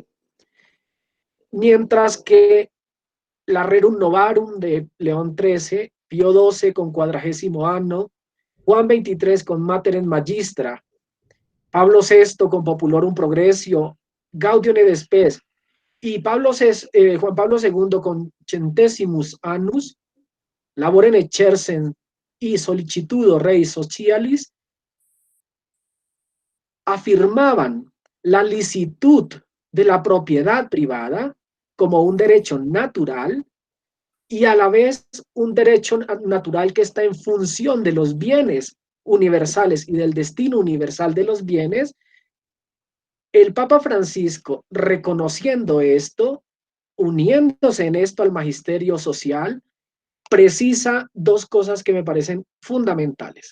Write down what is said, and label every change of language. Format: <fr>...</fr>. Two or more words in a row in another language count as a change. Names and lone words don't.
<es>Mientras que la Rerum Novarum de León XIII, Pío XII con 40º anno, Juan XXIII con Mater Magistra, Pablo VI con Populorum Progressio, Gaudium et Spes, y Juan Pablo II con Centesimus Annus, Laborem Exercens y Solicitudo Rei Socialis, afirmaban la licitud de la propiedad privada como un derecho natural y a la vez un derecho natural que está en función de los bienes universales y del destino universal de los bienes. El Papa Francisco, reconociendo esto, uniéndose en esto al magisterio social, precisa dos cosas que me parecen fundamentales.</es>